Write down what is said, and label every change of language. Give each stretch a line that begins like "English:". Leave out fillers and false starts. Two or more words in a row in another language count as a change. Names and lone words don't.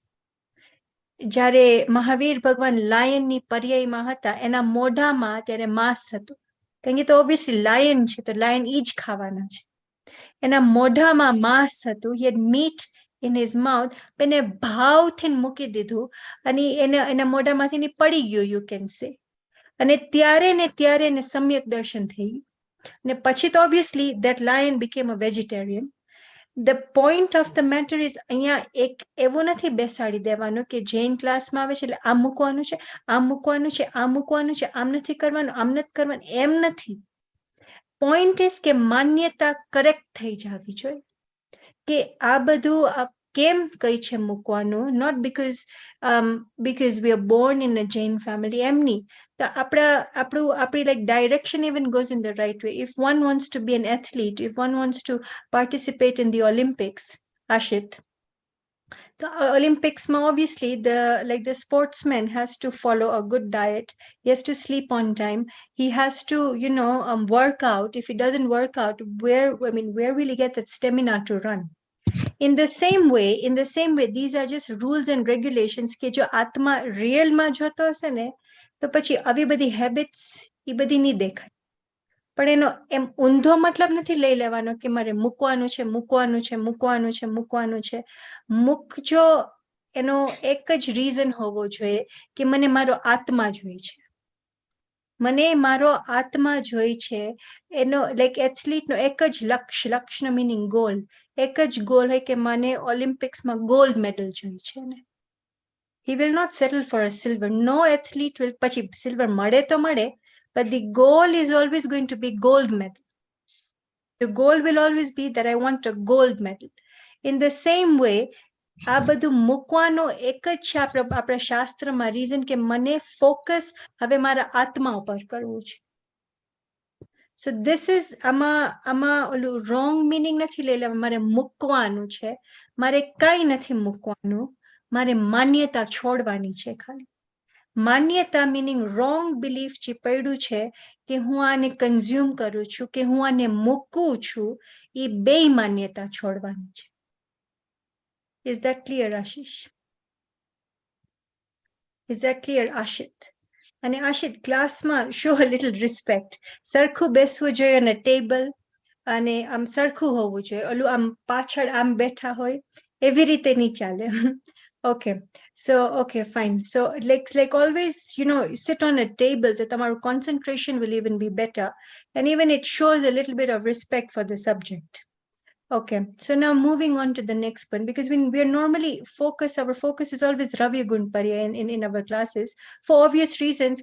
Gujarati: જ્યારે મહાવીર ભગવાન લાયનની પર્યાયમાં હતા એના મોઢામાં ત્યારે માંસ હતું. કારણ કે તો
English: obviously lion
Gujarati: છે તો લાયન ઈ જ ખાવાના છે. એના મોઢામાં માંસ હતું.
English: he had meat in his mouth.
Gujarati: એને ભાવથી મૂકી દીધું અને એના મોઢામાંથી પડી ગયું,
English: you can say.
Gujarati: અને ત્યારે એને સમ્યક દર્શન થઈ ગયું. અને પછી તો
English: obviously that lion became a vegetarian. The point of the matter is
Gujarati: અહીંયા એક એવું નથી બેસાડી દેવાનું કે જૈન ક્લાસમાં આવે છે એટલે આમ મૂકવાનું છે, આમ નથી કરવાનું, આમ નથી કરવાનું, એમ નથી.
English: Point is
Gujarati: કે માન્યતા કરેક્ટ થઈ જવી જોઈએ કે આ બધું કેમ કઈ છે મૂકવાનું,
English: not because we are born in a Jain family,
Gujarati: એમ નહીં. તો આપણી
English: like direction even goes in the right way. If one wants to be an athlete, if one wants to participate in the Olympics, Ashit, the Olympics obviously the sportsman has to follow a good diet. He has to sleep on time. He has to work out. If he doesn't work out, where will he get that stamina to run? In the same way, these are just rules and regulations
Gujarati: કે જો આત્મા રિયલમાં જોતો હશે ને તો પછી આવી બધી હેબિટ્સ એ બધી નહીં દેખાય. પણ એનો એમ ઊંધો મતલબ નથી લઈ લેવાનો કે મારે મૂકવાનું છે. મૂકજો, એનો એક જ રીઝન હોવો જોઈએ કે મને મારો આત્મા જોઈ છે. એનો લાઈક એથ્લીટનો એક જ લક્ષ્ય
English: meaning goal,
Gujarati: એક જ ગોલ હોય કે મને ઓલિમ્પિક્સમાં
English: gold medal
Gujarati: જોઈ છે ને.
English: He will not settle for a silver. No athlete will,
Gujarati: પછી silver મળે તો મળે,
English: but the goal is always going to be gold medal. The goal will always be that I want a gold medal. In the same way,
Gujarati: આ બધું મૂકવાનો એક જ છે આપણા શાસ્ત્રમાં રીઝન કે મને ફોકસ હવે મારા આત્મા ઉપર કરવું છે.
English: So this is
Gujarati: આમાં ઓલું
English: wrong meaning
Gujarati: નથી લઈ લેવા. મારે મૂકવાનું છે, મારે કઈ નથી મૂકવાનું, મારે માન્યતા છોડવાની છે ખાલી. માન્યતા
English: meaning wrong belief
Gujarati: જે પડ્યું છે કે હું આને કન્ઝ્યુમ કરું છું કે હું આને મૂકું છું, એ બે માન્યતા છોડવાની છે.
English: Is that clear, Ashish? Is that clear, Ashit? અને આશિત ક્લાસમાં show a little respect.
Gujarati: સરખું બેસવું જોઈએ
English: on a table
Gujarati: અને આમ સરખું હોવું જોઈએ. ઓલું આમ પાછળ આમ બેઠા હોય એવી રીતે નહીં ચાલે.
English: Okay, so okay, fine. So like always, sit on a table. So તમારું concentration will even be better, and even it shows a little bit of respect for the subject. Okay, so now moving on to the next one, because when we are normally our focus is always Ravi Gunparya in our classes for obvious reasons.